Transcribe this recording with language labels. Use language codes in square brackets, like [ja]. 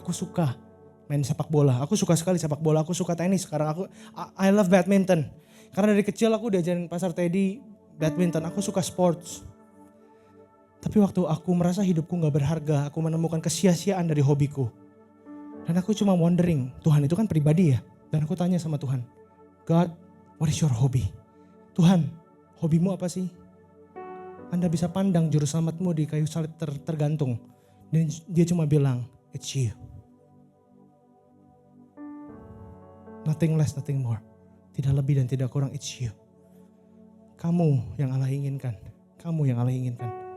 [id] Aku suka main sepak bola. Aku suka sekali sepak bola. Aku suka tenis. Sekarang [en] I love badminton. [id] Karena dari kecil aku diajarin Pastor Teddy badminton. Aku suka sports. Tapi waktu aku merasa hidupku gak berharga, aku menemukan kesia-siaan dari hobiku. Dan aku cuma wondering, Tuhan itu kan pribadi ya. Dan aku tanya sama Tuhan, [en] God, what is your hobby? [id] Tuhan, hobimu apa sih? Anda bisa pandang juru selamatmu di kayu salib tergantung. Dan dia cuma bilang, [en] it's you. Nothing less, nothing more. [id] Tidak lebih dan tidak kurang, [en] it's you. [id] Kamu yang Allah inginkan. Kamu yang Allah inginkan.